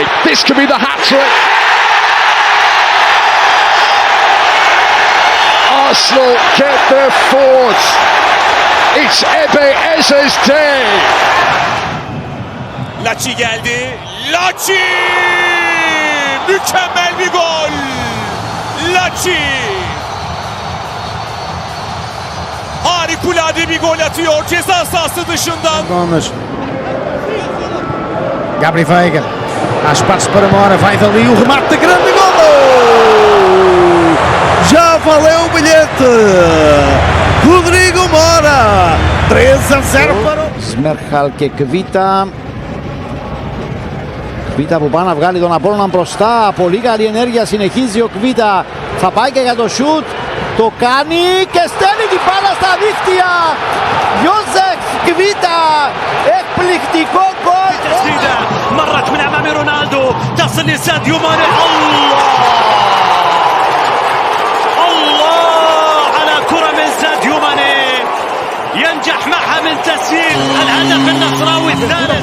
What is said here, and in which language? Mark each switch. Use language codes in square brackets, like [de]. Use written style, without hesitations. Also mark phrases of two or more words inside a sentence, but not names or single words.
[en] This could be the hat-trick. Arsenal get their fourth. It's Ebeyeze's day. [tr] Laci geldi. Laci! Mükemmel bir gol. Laci! Harikulade bir gol atıyor ceza sahası dışından. [pt] Gabri Veiga, há espaço para Mora, vai dali o remate de grande golo! Já valeu o bilhete! [el] Rodrigo Mora, 3-0 para ο Σμέρχαλ και Κβίτα. Κβίτα που πάει να βγάλει τον Απόλλωνα μπροστά, πολύ καλή ενέργεια, συνεχίζει ο Κβίτα, θα πάει και για το σουτ, το κάνει και στέλνει την μπάλα στα δίχτυα! Ιώσεφ Κβίτα, εκπληκτικό γκολ! [ar] تسديدة مرت من أمام رونالدو تصل لساديو ماني. الله على كرة من ساديو ماني ينجح معها من تسجيل الهدف النصراوي الثالث.